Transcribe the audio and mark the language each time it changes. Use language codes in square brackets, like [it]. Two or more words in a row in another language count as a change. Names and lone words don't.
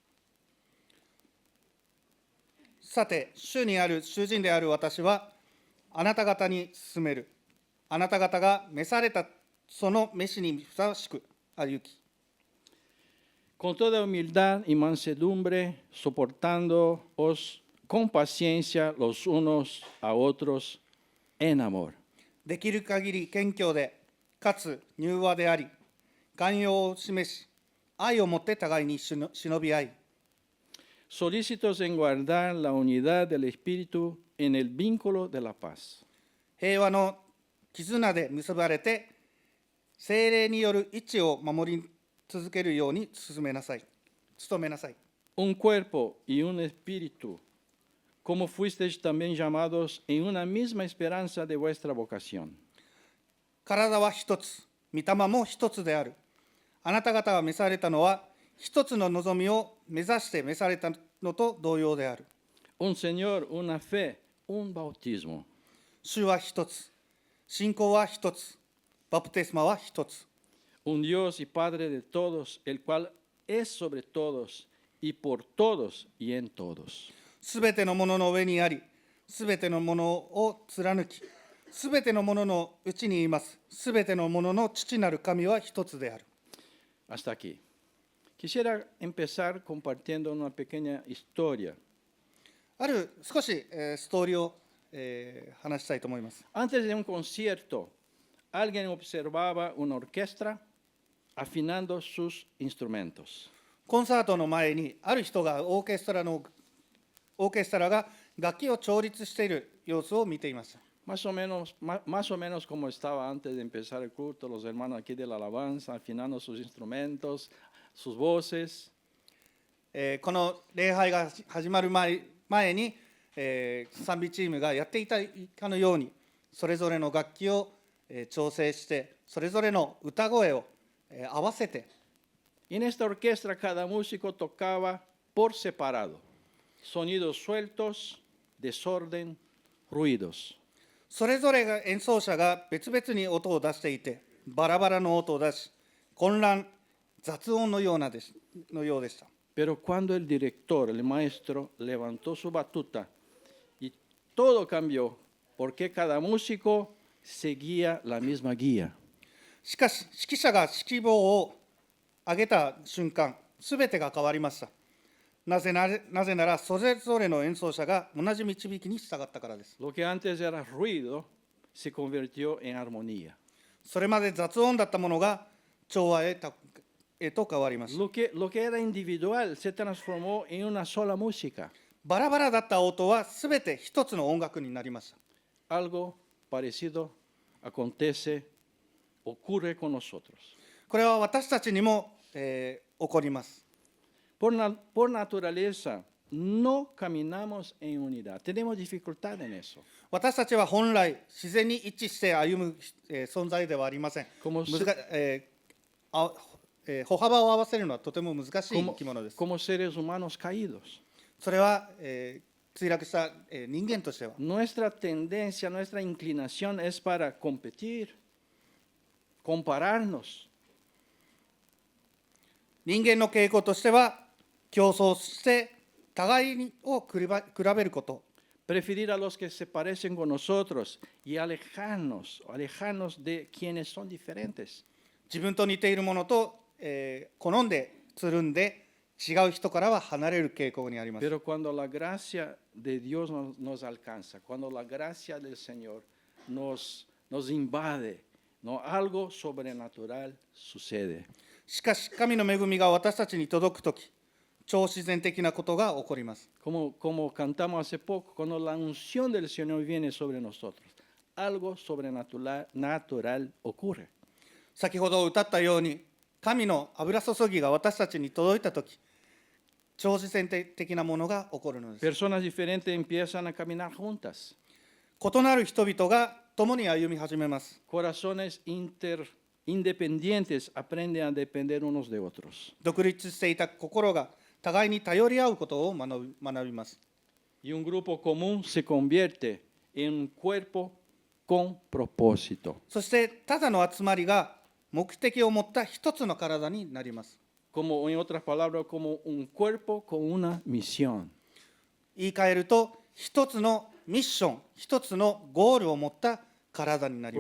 [ja] さて、主人である私はあなた方に進める。あなた方が召されたその召しにふさわしく歩き。 [es] Con toda humildad y mansedumbre, soportándoos con paciencia los unos a otros en amor. [ja] できる限り謙虚で、かつ柔和であり、寛容を示し、愛をもって互いに忍び合い、 [es] Solícitos en guardar la unidad del Espíritu en el vínculo de la paz. [ja] 平和の絆で結ばれて、聖霊による一致を守り続けるように努めなさい。 [es] Un cuerpo y un espíritu, como fuisteis también llamados en una misma esperanza de vuestra vocación. [ja] 体は一つ、御霊も一つである。あなた方が召されたのは、一つの望みを目指して召されたのと同様である。 [es] Un Señor, una fe, un bautismo. [ja] 主は一つ、信仰は一つ、バプテスマは一つ。 [es] Un Dios y Padre de todos, el cual es sobre todos y por todos y en todos. [ja] すべてのものの上にあり、すべてのものを貫き、すべてのもののうちにいます。すべてのものの父なる神は一つである。 [es] Hasta aquí. Quisiera empezar compartiendo una pequeña historia. [ja] ある少し、ストーリーを、話したいと思います。 [es] Antes de un concierto, alguien observaba una orquesta afinando sus instrumentos. [ja] コンサートの前にある人がオーケストラが楽器を調律している様子を見ていました。 [es] Más o menos como estaba antes de empezar el culto, los hermanos aquí de la alabanza, afinando sus instrumentos, sus voces. [ja] この礼拝が始まる前に、賛美チームがやっていたかのように、それぞれの楽器を、調整して、それぞれの歌声を、合わせて、 [es] En esta orquesta cada músico tocaba por separado, sonidos sueltos, desorden, ruidos. [ja] それぞれが演奏者が別々に音を出していて、バラバラの音を出し、混乱、雑音のようでした。 [es] Pero cuando el director, el maestro, levantó su batuta y todo cambió, porque cada músico seguía la misma guía. [ja] しかし、指揮者が指揮棒を上げた瞬間、すべてが変わりました。なぜなら、それぞれの演奏者が同じ導きに従ったからです。 [es] Lo que antes era ruido se convirtió en armonía. [ja] それまで雑音だったものが調和へと変わりました。 [es] Lo que era individual se transformó en una sola música. [ja] バラバラだった音はすべて一つの音楽になりました。 [es] Algo parecido ocurre con nosotros. これは私たちにも、起こります。 Por naturaleza, no caminamos en unidad. Tenemos dificultad en eso. [ja] 私たちは本来自然に一致して歩む、存在ではありません。歩幅を合わせるのはとても難しい生き物です。 [es] Como seres humanos caídos. [ja] それは、墜落した、人間としては [es] Nuestra tendencia, nuestra inclinación es para competir, compararnos. [ja] 人間の傾向としては競争して互いを比べること、 [es] Preferir a los que se parecen con nosotros y alejarnos de quienes son diferentes. [ja] 自分と似ているものと、好んでつるんで違う人からは離れる傾向にあります。 [es] Pero cuando la gracia de Dios nos alcanza, cuando la gracia del Señor nos invade, ¿no? Algo sobrenatural sucede. [ja] しかし神の恵みが私たちに届くとき、超自然的なことが起こります。 [es] Como cantamos hace poco, cuando la unción del Señor viene sobre nosotros, algo sobrenatural ocurre. [ja] 先ほど歌ったように、神の油注ぎが私たちに届いたとき、超自然的なものが起こるのです。 [es] Personas diferentes empiezan a caminar juntas. [ja] 異なる人々が共に歩み始めます。 [es] Corazones independientes aprenden a depender unos de otros. [ja] 独立していた心が互いに頼り合うことを学びます。 [es] Y un grupo común se convierte en un cuerpo con propósito. [ja] そしてただの集まりが目的を持った一つの体になります。 [es] Como en otras palabras, como un cuerpo con una misión. [ja] 言い換えると、一つのミッション、一つのゴールを持った体になります。